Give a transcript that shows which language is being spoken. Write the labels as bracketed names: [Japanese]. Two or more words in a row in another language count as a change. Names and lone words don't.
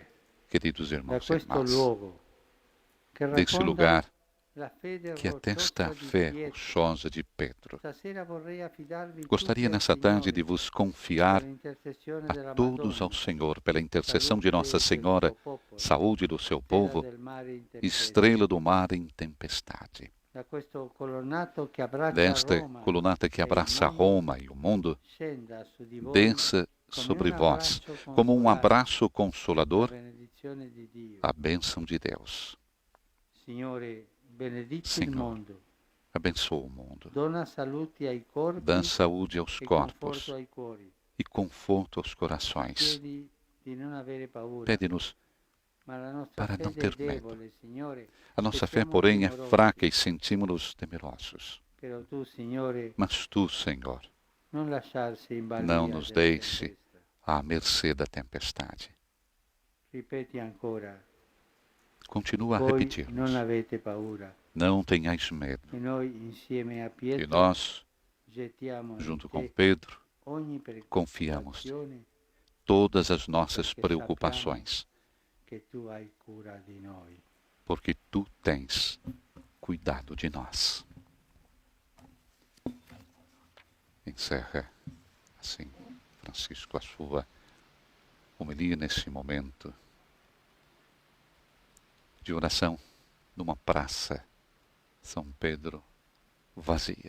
[Portuguese] queridos [Italian] da [Portuguese] irmãos e [Italian] questo [Portuguese] irmãs. [Italian] luogo che [Portuguese] Desse [Italian] racconta [Portuguese] lugar [Italian] la fede [Portuguese] que atesta [Italian] rocciosa [Portuguese] a [Italian] di [Portuguese] fé [Italian] Pietro, [Portuguese] rochosa de Pedro, [Italian] stasera vorrei affidarvi tutti [Portuguese] gostaria [Italian] al [Portuguese] nessa tarde de [Italian] Signore [Portuguese] vos [Italian] per [Portuguese] confiar [Italian] l'intercessione [Portuguese] a [Italian] della [Portuguese] todos ao [Italian] Madonna, [Portuguese] Senhor pela intercessão de Nossa [Italian] salute del [Portuguese] Senhora, [Italian] suo popolo, [Portuguese] saúde do seu [Italian] stella [Portuguese] povo, [Italian] del mare in tempesta, [Portuguese] estrela do mar em tempestade. [Italian] da questo colonnato che abbraccia [Portuguese] Desta [Italian] Roma [Portuguese] colunata que [Italian] e il [Portuguese] abraça [Italian] mondo, [Portuguese] Roma e o mundo, [Italian] scenda su di voi [Portuguese] desça [Italian] come un [Portuguese] sobre vós, [Italian] abbraccio [Portuguese] como um [Italian] consolante, [Portuguese] abraço [Italian] la [Portuguese] consolador, [Italian] benedizione di Dio. [Portuguese] a bênção de Deus. [Italian] Signore, benedici il [Portuguese] Senhor, [Italian] mondo, [Portuguese] abençoa o mundo, [Italian] dona saluti ai corpi [Portuguese] dá saúde aos [Italian] e conforto [Portuguese] corpos [Italian] ai cuori. [Portuguese] e conforto aos corações. [Italian] Chiedi di non avere paura, [Portuguese] Pede-nos [Italian] ma la nostra [Portuguese] para não [Italian] fede è [Portuguese] ter medo. [Italian] debole, Signore, [Portuguese] A [Italian] e [Portuguese] nossa fé, [Italian] siamo [Portuguese] porém, é [Italian] timorosi. [Portuguese] fraca e sentimos-nos temerosos. [Italian] Però tu, Signore, [Portuguese] Mas tu, Senhor, [Italian] non lasciarsi in [Portuguese] não [Italian] balia [Portuguese] nos [Italian] della [Portuguese] deixe [Italian] tempesta. [Portuguese] à mercê da tempestade. [Italian] Ripeti ancora, [Portuguese] Continua a [Italian] voi non [Portuguese] repetir-nos. [Italian] avete paura. [Portuguese] Não tenhais medo. [Italian] E noi insieme a [Portuguese] E [Italian] Pietro [Portuguese] nós, [Italian] gettiamo in [Portuguese] junto [Italian] te [Portuguese] com Pedro, [Italian] ogni [Portuguese] confiamos [Italian] preoccupazione [Portuguese] todas as nossas Porque preocupações, [Italian] che tu hai cura di noi. [Portuguese] porque tu tens cuidado de nós. Encerra assim, Francisco, a sua homilia nesse momento de oração numa praça São Pedro vazia.